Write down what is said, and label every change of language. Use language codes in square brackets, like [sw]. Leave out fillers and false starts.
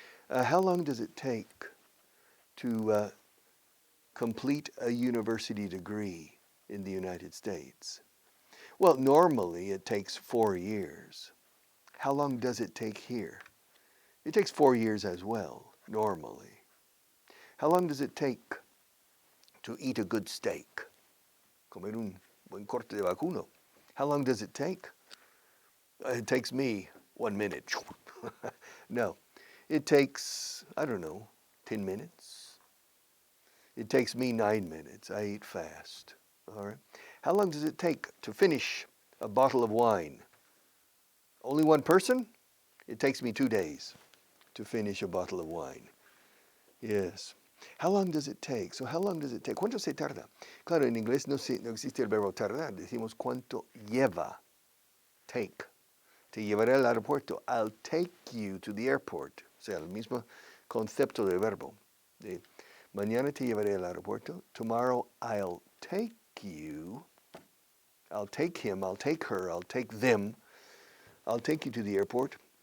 [en] How long does it take to complete a university degree in the United States? Well, normally it takes 4 years. How long does it take here? It takes 4 years as well, normally. How long does it take to eat a good steak? [es] Comer un buen corte de vacuno. [en] How long does it take? It takes me 1 minute. No, it takes, 10 minutes. It takes me 9 minutes. I eat fast. All right. How long does it take to finish a bottle of wine. Only one person? It takes me 2 days to finish a bottle of wine. Yes. How long does it take? So how long does it take? [es] ¿Cuánto se tarda? Claro, en inglés no existe el verbo tardar. Decimos cuánto lleva. Take. Te llevaré al aeropuerto. [en] I'll take you to the airport. [es] O sea, el mismo concepto del verbo. De, mañana te llevaré al aeropuerto. [en] Tomorrow I'll take you. I'll take him, I'll take her, I'll take them. I'll take you to the airport.